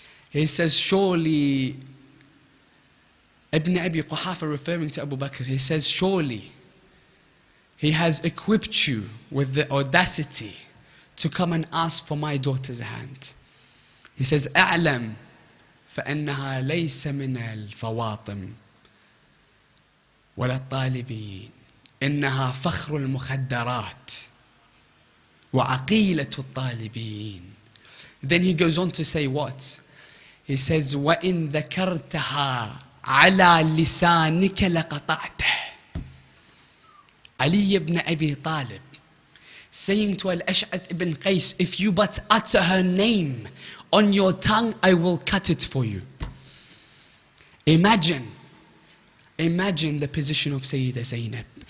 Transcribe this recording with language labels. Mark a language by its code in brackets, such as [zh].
[en] He says, surely, Ibn Abi Quhafa, referring to Abu Bakr, he says, surely he has equipped you with the audacity to come and ask for my daughter's hand. He says, [ar] أعلم فإنها ليس من الفواطم ولا الطالبين إنها فخر المخدرات وعقيلة الطالبين. [en] Then he goes on to say what? He says, [ar] وإن ذكرتها على لسانك لقطعته. [en] Ali ibn Abi Talib saying to Al-Ash'ath ibn Qais, if you but utter her name on your tongue, I will cut it for you. Imagine the position of Sayyidah Zaynab.